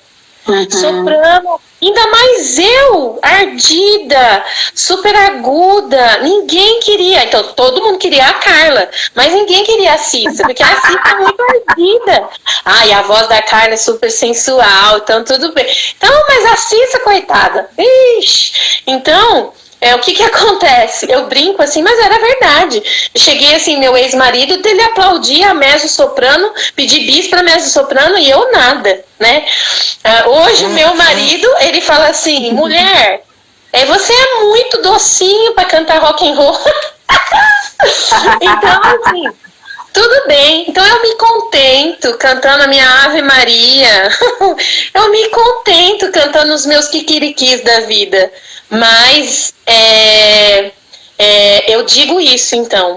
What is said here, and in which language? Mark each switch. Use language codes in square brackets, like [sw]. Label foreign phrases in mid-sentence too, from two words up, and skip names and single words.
[pt] Soprano, ainda mais eu, ardida, super aguda, ninguém queria, então todo mundo queria a Carla, mas ninguém queria a Cissa, porque a Cissa é muito ardida. Ai, a voz da Carla é super sensual, então tudo bem. Então, mas a Cissa, coitada, ixi, então... o que acontece? Eu brinco assim, mas era verdade. Eu cheguei assim, meu ex-marido, ele aplaudia a mezzo-soprano, pedi bis pra mezzo-soprano e eu nada, né? Hoje o meu marido, ele fala assim, mulher, você é muito docinho pra cantar [en] rock and roll. [pt] Então, assim, tudo bem. Então eu me contento cantando a minha Ave Maria. Eu me contento cantando os meus quiquiriquis da vida. Mas eu digo isso, então.